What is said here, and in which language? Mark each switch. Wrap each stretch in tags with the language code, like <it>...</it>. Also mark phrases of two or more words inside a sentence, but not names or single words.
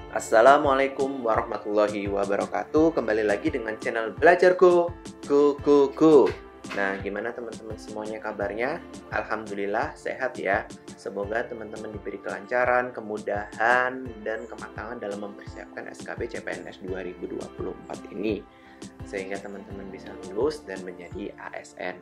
<ar>السلام عليكم ورحمة الله وبركاته.</ar> <id>Kembali lagi dengan channel Belajar Go, Go, Go, Go. Nah, gimana teman-teman semuanya kabarnya? Alhamdulillah sehat ya. Semoga teman-teman diberi kelancaran, kemudahan, dan kematangan dalam mempersiapkan SKB CPNS 2024 ini. Sehingga teman-teman bisa lulus dan menjadi ASN.</id>